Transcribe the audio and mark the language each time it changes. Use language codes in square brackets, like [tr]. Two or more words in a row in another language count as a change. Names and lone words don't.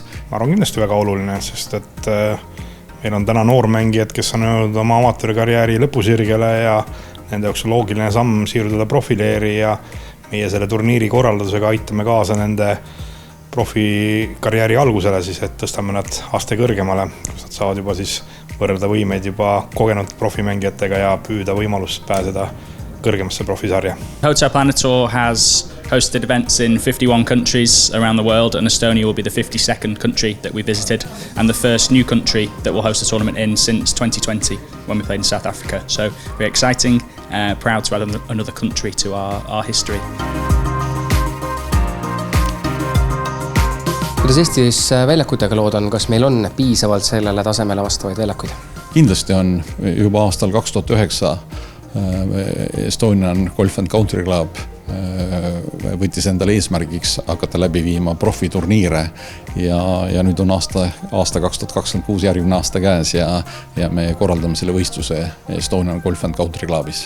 [et] Ma arvan kindlasti väga oluline, sest et meil on täna noormängijad, kes on jõudnud oma amatöörikarjääri lõpusirgele ja nende jaoks on loogiline samm siirduda profileeri ja meie selle turniiri korraldusega aitame kaasa nende profikarjääri algusele, siis et tõstame nad aste kõrgemale, kus nad saavad juba siis võrrelda võimeid juba kogenud profimängijatega ja püüda võimalust pääseda kõrgemasse profisarja. [en] Hotel Planet Tour has hosted events in 51 countries around the world, and Estonia will be the 52nd country that we visited and the first new country that will host a tournament in since 2020 when we played in South Africa. So very exciting, proud to add another country to our history. [et] Kuidas Eestis väljakutega lood on, kas meil on piisavalt sellele tasemele vastavaid väljakuid? Kindlasti on juba aastal 2009 Estonian Golf and Country Club võttis endale eesmärgiks hakata läbi viima profiturniire ja nüüd on aasta 2026 järgmine aasta käes ja me korraldame selle võistluse Estonian Golf and Country Clubis.